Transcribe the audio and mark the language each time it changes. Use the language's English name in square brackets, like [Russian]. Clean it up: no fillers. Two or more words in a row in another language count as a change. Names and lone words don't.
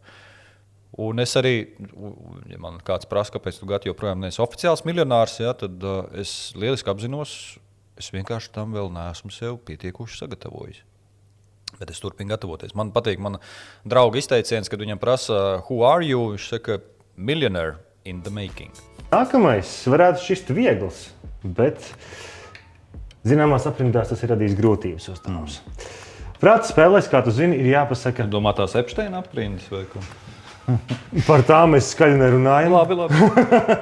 [Latvian] Un es arī, ja man kāds prasa, kāpēc tu Gati joprojām neesi oficiāls miljonārs, ja, tad es lieliski apzinos, es vienkārši tam vēl neesmu sev pietiekuši sagatavojis. Bet es turpinu gatavoties. Man patīk mana drauga izteiciens, kad viņam prasa, [English] who are you? [Latvian] Viņš saka, [English] millionaire in the making. [Latvian] Nākamais varētu šķist viegls, bet zināmās aprindās tas ir radījis grūtības uzdevums. Prāta spēlēs, kā tu zini, ir jāpasaka. Domā tās Epsteina aprindas vai ko? Par tām mēs skaļi nerunājam. Labi.